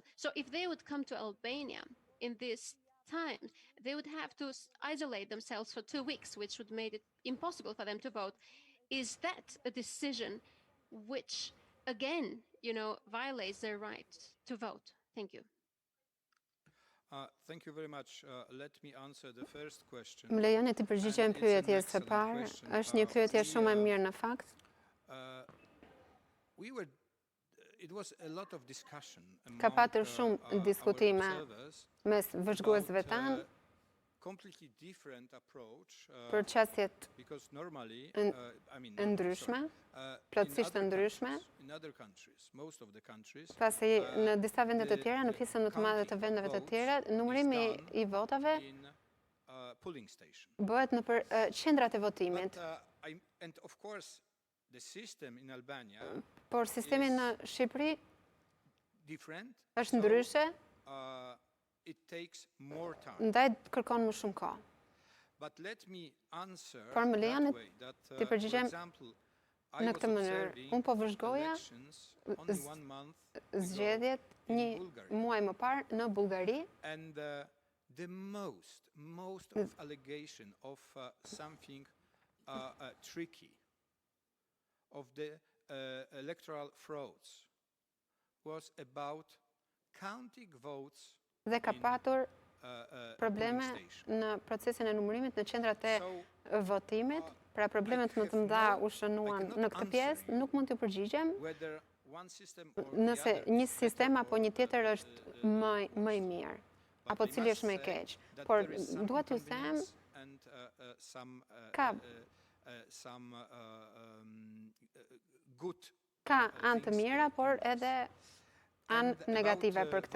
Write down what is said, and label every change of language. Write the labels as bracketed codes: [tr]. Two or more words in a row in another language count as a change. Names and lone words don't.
[en] So if they would come to Albania in this time, they would have to isolate themselves for 2 weeks, which would make it impossible for them to vote. Is that a decision which, again, violates their right to vote? Thank you. Thank you very much. Let me answer the first question. [sq] Më lejoni të përgjigjem [en] And it's an [sq] pyetjes së [en] excellent [sq] parë. [en] question. [sq] Është një pyetje shumë e mirë në fakt. [en] It was a lot of discussion [sq] Ka [en] among [sq] patur shumë [en] our [sq] diskutime [en] observers [sq] mes vëzhguesve [en] about [sq] tanë [en] completely different approach [sq] për çështjet [en] because normally [sq] e ndryshme, plotësisht të ndryshme, [en] in other countries, most of the countries, [sq] pasi në disa vende të tjera, në pjesën më të madhe të vendeve të tjera, numërimi i votave [en] in polling station. [sq] bëhet nëpër qendrat e votimit. [en] And of course, the system in Albania [sq] Por sistemi në Shqipëri [en] different. [sq] është ndryshe, [en] It takes more time. [sq] ndaj kërkon më shumë kohë. [en] But let me answer [sq] Por më lejoni [en] that way that, [sq] t'i [en] for [sq] përgjigjem [en] example, I [sq] në [en] was [sq] këtë mënyrë. [en] observing [sq] Unë po vëzhgoja [en] elections only 1 month ago [sq] zgjedhjet [en] in [sq] një [en] Bulgaria. [sq] muaj më parë në Bullgari. [en] And the most of allegation of something tricky, of the electoral frauds, was about counting votes [sq] Dhe ka [en] in, [sq] patur probleme [en] polling station. [sq] në procesin e numërimit në qendrat e [en] So, [sq] votimit. Pra problemet më të mëdha u shënuan në këtë pjesë, nuk mund t'ju përgjigjem [en] whether one system or the [sq] nëse [en] other [sq] një [en] is [sq] sistem [en] better [sq] apo një [en] or, [sq] tjetër është më i mirë. apo cili është më i keq. Por dua t'ju them ka ka anë të mira, por edhe anë negative për këtë.